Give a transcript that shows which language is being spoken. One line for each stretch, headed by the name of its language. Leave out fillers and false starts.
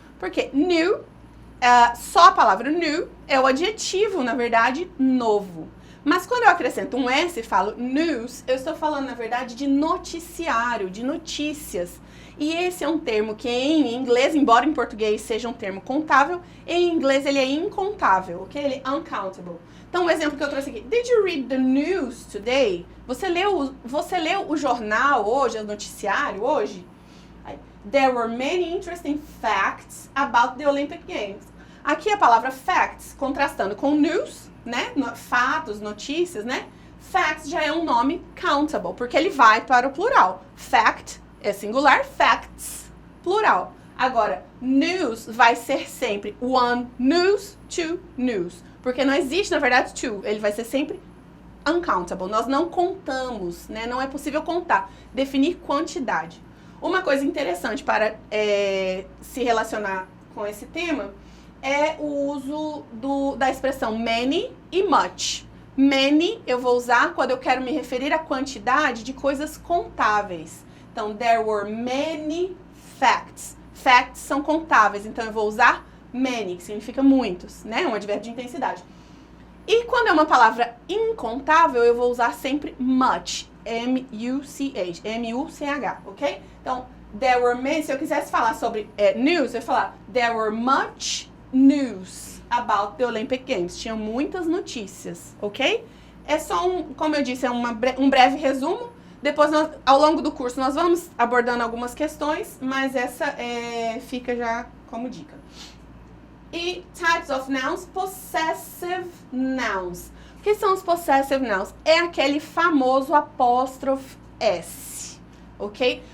Portuguese: Porque new, só a palavra new é o adjetivo, na verdade, novo. Mas quando eu acrescento um S e falo news, eu estou falando, na verdade, de noticiário, de notícias. E esse é um termo que em inglês, embora em português seja um termo contável, em inglês ele é incontável, ok? Ele é uncountable. Então, o exemplo que eu trouxe aqui.
English: Did you read the news today?
Portuguese: Você leu o jornal hoje, o noticiário hoje?
English: There were many interesting facts about the Olympic Games.
Portuguese: Aqui a palavra facts, contrastando com news, né? Fatos, notícias, né? Facts já é um nome countable, porque ele vai para o plural. Fact é singular, facts, plural. Agora, news vai ser sempre
English: one news, two news.
Portuguese: Porque não existe, na verdade, two. Ele vai ser sempre uncountable. Nós não contamos, né? Não é possível contar. Definir quantidade. Uma coisa interessante para se relacionar com esse tema é o uso da expressão many e much. Many eu vou usar quando eu quero me referir à quantidade de coisas contáveis.
English: Então, there were many facts.
Portuguese: Facts são contáveis, então eu vou usar many, que significa muitos, né? Um advérbio de intensidade. E quando é uma palavra incontável, eu vou usar sempre much. M-U-C-H, M-U-C-H, ok?
English: Então, there were many,
Portuguese: se eu quisesse falar sobre news, eu ia falar
English: there were much news about the Olympic Games.
Portuguese: Tinha muitas notícias, ok? É só como eu disse, é um breve resumo. Depois, ao longo do curso, nós vamos abordando algumas questões, mas essa fica já como dica.
English: E types of nouns, possessive nouns.
Portuguese: O que são os possessive nouns? É aquele famoso apóstrofe S, ok?